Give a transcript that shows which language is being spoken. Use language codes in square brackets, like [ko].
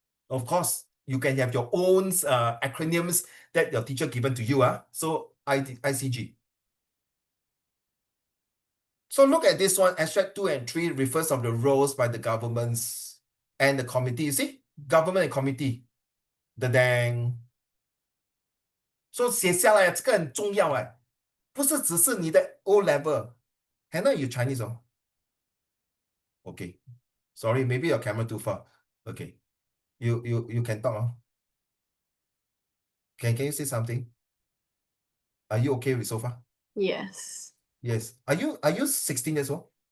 [en] Of course, you can have your own acronyms that your teacher given to you. So ICG. So look at this one. Extract 2 and 3 refers of the roles by the governments and the committee. You see, government and committee. The dang. [zh] So 写下来这个很重要哎，不是只是你的 O level. [en] Hannah, you Chinese oh? Okay. Sorry, maybe your camera too far. Okay. You can talk. Can you say something? Are you okay with so far? Yes. Yes. Are you 16 years old?